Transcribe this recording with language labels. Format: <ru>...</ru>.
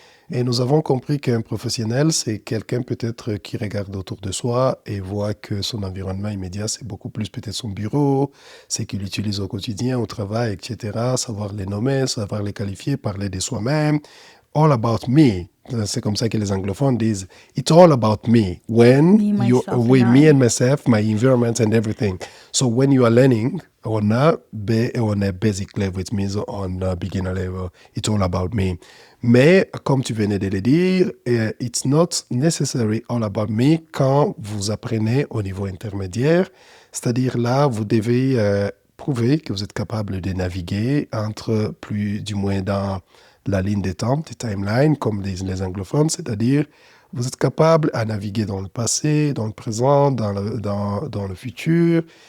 <fr>Et nous avons compris qu'un professionnel, c'est quelqu'un peut-être qui regarde autour de soi et voit que son environnement immédiat, c'est beaucoup plus peut-être son bureau, c'est qu'il utilise au quotidien, au travail, etc. Savoir les nommer, savoir les qualifier, parler de soi-même.</fr> <en>All about me.</en> <fr>C'est comme ça que les anglophones disent.</fr> <en>It's all about me. Me and myself, my environment and everything. So when you are learning on a basic level, it means on a beginner level, it's all about me.</en> <fr>Mais, comme tu venais de le dire,</fr> <en>it's not necessarily all about me</en> <fr>quand vous apprenez au niveau intermédiaire. C'est-à-dire là, vous devez prouver que vous êtes capable de naviguer entre du moins dans la ligne des temps, des timelines, comme disent les anglophones, c'est-à-dire vous êtes capable à naviguer dans le passé, dans le présent, dans le futur.</fr>